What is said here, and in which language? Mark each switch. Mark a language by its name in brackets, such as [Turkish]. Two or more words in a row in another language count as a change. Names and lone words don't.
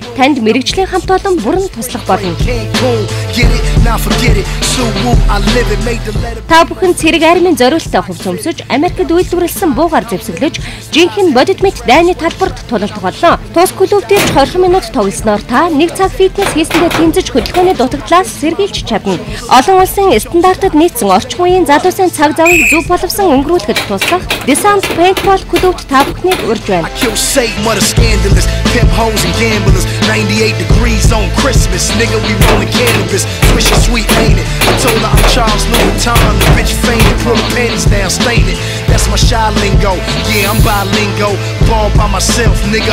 [Mongolian] Танд мэрэгжлийн хамт олон бүрэн туслах болно. Та бүхэн цэрэг армийн зориулалтаа хувь цөмсөж Америкт үйлдвэрлэсэн буугаар зэвсэглэж жинхэнэ бодит мэд дайны талбарт тулалдах болно. Тус клубт 20 минут тоглосноор та 1 цаг фитнес хийсэндээ тэмцэж хөдөлгөөний дутагдлаас сэргийлж чадна. Олон улсын стандартад нийцсэн орчин үеийн залуусын цаг завыг зөв боловсон өнгөрүүлэхэд туслах Descent Paintball клубт та бүхнийг урьж байна. [English] That's my shy lingo. Yeah, I'm bilingo. Ball by myself, nigga.